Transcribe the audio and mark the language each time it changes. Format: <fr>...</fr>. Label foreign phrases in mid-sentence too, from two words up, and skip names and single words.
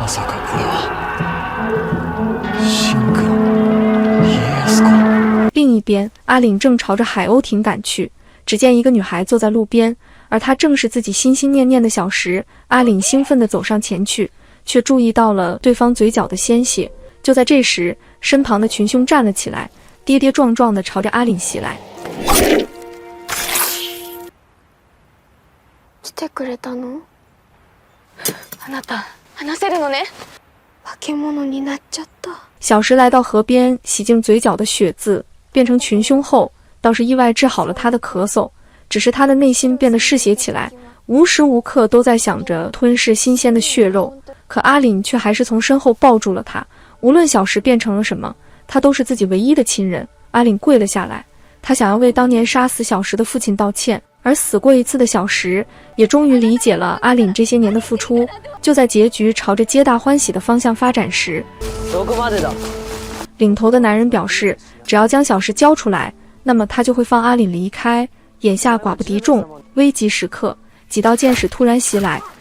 <zh>另一邊，阿凜正朝着海鷗町趕去，只見一個女孩坐在路邊，而她正是自己心心念念的小石。阿凜興奮地走上前去，卻注意到了對方嘴角的鮮血。就在這時，身旁的群凶站了起來，跌跌撞撞地朝着阿凜襲來。</zh> <ja>來てくれたの？あなた話せるのね？化け物になっちゃった。</ja> <zh>小石來到河邊，洗淨嘴角的血漬，變成群凶後，倒是意外治好了他的咳嗽。只是他的內心變得嗜血起來，無時無刻都在想着吞噬新鮮的血肉。可阿凜卻還是從身後抱住了他。無論小石變成了什麼，他都是自己唯一的親人。阿凜跪了下來，他想要為當年殺死小石的父親道歉。而死過一次的小石也終於理解了阿凜這些年的付出。就在結局朝着皆大歡喜的方向發展時，領頭的男人表示，只要將小石交出來，那麼他就會放阿凜離開。眼下寡不敵眾，危急時刻，幾道劍矢突然襲來，</zh>